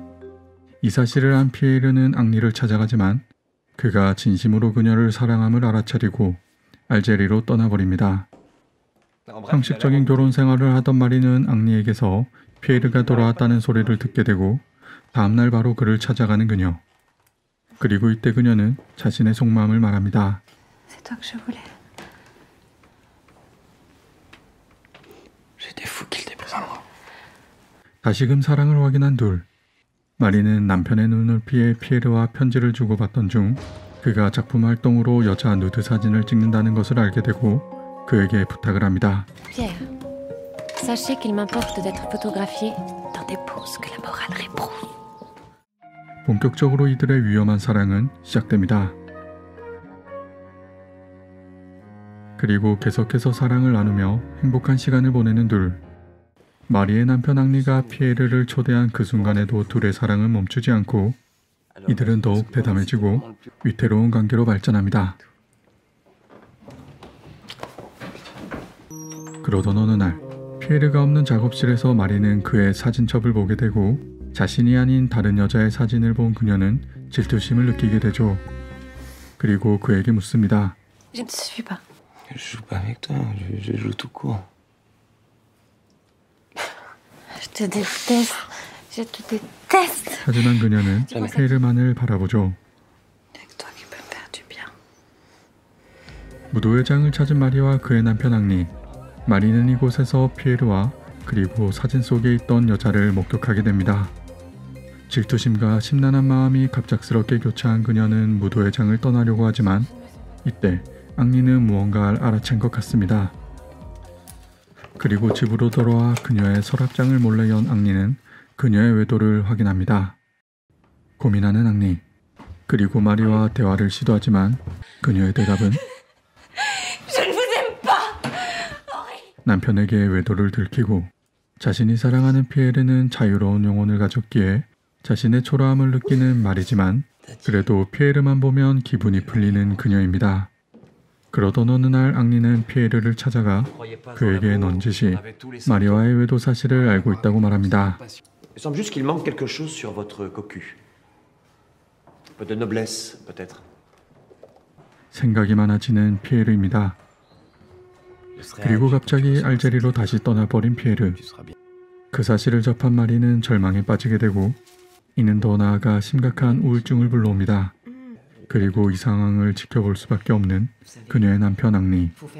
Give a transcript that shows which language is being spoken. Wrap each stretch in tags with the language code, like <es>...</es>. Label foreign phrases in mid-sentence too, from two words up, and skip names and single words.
<ko>이 사실을 안 피에르는 앙리를 찾아가지만 그가 진심으로 그녀를 사랑함을 알아차리고 알제리로 떠나버립니다. 형식적인 결혼 생활을 하던 마리는 앙리에게서 피에르가 돌아왔다는 소리를 듣게 되고 다음날 바로 그를 찾아가는 그녀. 그리고 이때 그녀는 자신의 속마음을 말합니다.</ko> <fr>C'est toi que je voulais. J'étais fou qu'il t'ait pris à moi.</fr> <ko>다시금 사랑을 확인한 둘. 마리는 남편의 눈을 피해 피에르와 편지를 주고받던 중 그가 작품 활동으로 여자 누드 사진을 찍는다는 것을 알게 되고 그에게 부탁을 합니다.</ko> <fr>Pierre, sachez qu'il m'importe d'être photographié dans des poses que la morale réprouve.</fr> <ko>본격적으로 이들의 위험한 사랑은 시작됩니다. 그리고 계속해서 사랑을 나누며 행복한 시간을 보내는 둘. 마리의 남편 앙리가 피에르를 초대한 그 순간에도 둘의 사랑은 멈추지 않고 이들은 더욱 대담해지고 위태로운 관계로 발전합니다. 그러던 어느 날 피에르가 없는 작업실에서 마리는 그의 사진첩을 보게 되고 자신이 아닌 다른 여자의 사진을 본 그녀는 질투심을 느끼게 되죠. 그리고 그에게 묻습니다.</ko> <fr>Je ne te suis pas. Je joue pas avec toi, je joue tout court. Je te déteste. Je te déteste.</fr> <ko>하지만 그녀는 피에르만을 바라보죠.</ko> <fr>Avec toi qui peux me faire du bien.</fr> <ko>무도회 장을 찾은 마리와 그의 남편 앙리. 마리는 이곳에서 피에르와 그리고 사진 속에 있던 여자를 목격하게 됩니다. 질투심과 심란한 마음이 갑작스럽게 교차한 그녀는 무도회 장을 떠나려고 하지만 이때 앙리는 무언가를 알아챈 것 같습니다. 그리고 집으로 돌아와 그녀의 서랍장을 몰래 연 앙리는 그녀의 외도를 확인합니다. 고민하는 앙리. 그리고 마리와 대화를 시도하지만 그녀의 대답은</ko> <fr>Je ne vous aime pas.</fr> <ko>남편에게 외도를 들키고 자신이 사랑하는 피에르는 자유로운 영혼을 가졌기에 자신의 초라함을 느끼는 마리지만 그래도 피에르만 보면 기분이 풀리는 그녀입니다. 그러던 어느 날 앙리는 피에르를 찾아가 그에게 넌지시 마리와의 외도 사실을 알고 있다고 말합니다.</ko> <fr>Il semble juste qu'il manque quelque chose sur votre cocu. Un peu de noblesse, peut-être.</fr> <ko>생각이 많아지는 피에르입니다. 그리고 갑자기 알제리로 다시 떠나버린 피에르. 그 사실을 접한 마리는 절망에 빠지게 되고 이는 더 나아가 심각한 우울증을 불러옵니다. 그리고 이 상황을 지켜볼 수밖에 없는 그녀의 남편 앙리.</ko>